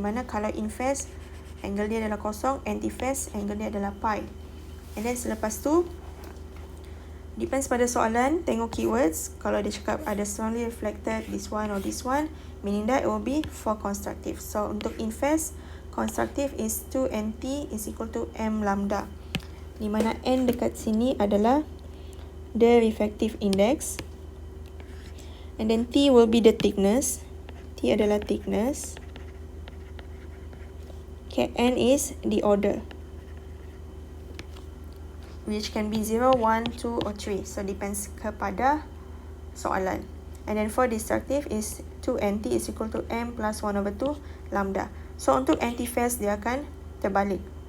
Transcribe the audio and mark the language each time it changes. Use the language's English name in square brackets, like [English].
[Malay] Di mana kalau in phase, angle dia adalah kosong, anti phase, angle dia adalah pi. [English] And then [Malay] selepas tu, depends pada soalan, tengok keywords. Kalau dia cakap ada [English] strongly reflected, this one or this one, meaning that it will be for constructive. So [Malay] untuk [English] in phase, constructive is 2nt is equal to m lambda. [Malay] Di mana n dekat sini adalah [English] the refractive index. And then T will be the thickness. [Malay] T adalah thickness. [English] Okay, N is the order, which can be 0, 1, 2 or 3. [Malay] So depends kepada soalan. [English] And then for destructive is 2nt is equal to m plus 1 over 2 lambda. [Malay] So untuk anti-phase dia akan terbalik.